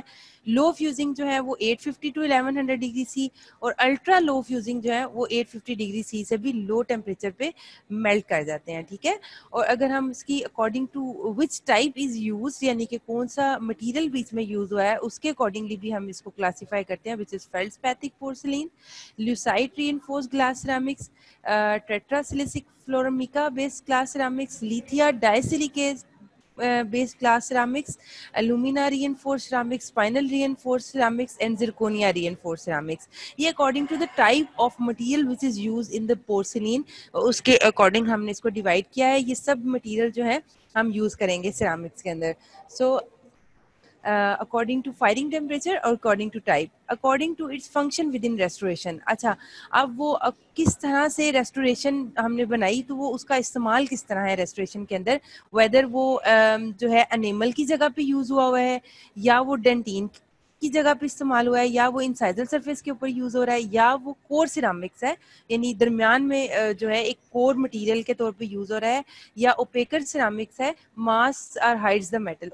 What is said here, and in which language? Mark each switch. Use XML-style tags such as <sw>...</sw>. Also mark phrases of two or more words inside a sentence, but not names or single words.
<en>low fusing</en> <hi>जो है वो</hi> <en>850 to 1100 degree C,</en> <hi>और</hi> <en>ultra low fusing</en> <hi>जो है वो</hi> <en>850 degree C</en> <hi>से भी</hi> <en>low temperature</en> <hi>पे मेल्ट कर जाते हैं, ठीक है। और अगर हम इसकी</hi> <en>according to which type is use,</en> <hi>यानी कि कौन सा मटेरियल बीच में यूज हुआ है, उसके अकॉर्डिंगली भी हम इसको क्लासिफाई करते हैं,</hi> <en>which is feldspathic porcelain, leucite reinforced glass ceramics, tetrasilicic fluormica based glass ceramics, lithia disilicate based glass ceramics, alumina reinforced ceramics, spinel reinforced ceramics and zirconia reinforced ceramics. ये according to the type of material which is used in the porcelain,</en> <hi>उसके अकॉर्डिंग हमने इसको डिवाइड किया है। ये सब मटेरियल जो है हम यूज करेंगे सिरामिक्स के अंदर।</hi> <en>So according to firing temperature और according to type, according to its function within restoration।</en> <hi>अच्छा, अब वो किस तरह से रेस्टोरेशन हमने बनाई, तो वो उसका इस्तेमाल किस तरह है रेस्टोरेशन के अंदर, वेदर वो जो है एनिमल की जगह पे यूज़ हुआ है, या वो डेंटिन की जगह पे इस्तेमाल हुआ है, या वो</hi> <en>incisal surface</en> <hi>के ऊपर यूज़ हो रहा है, या वो</hi> <en>core ceramics</en> <hi>है, यानी दरमियान में जो है एक</hi> <en>core material</en> <hi>के तौर पे यूज़ हो रहा है, या</hi> <en>opaquer ceramics</en> <hi>है, मास और</hi> <en>hides the metal.</en>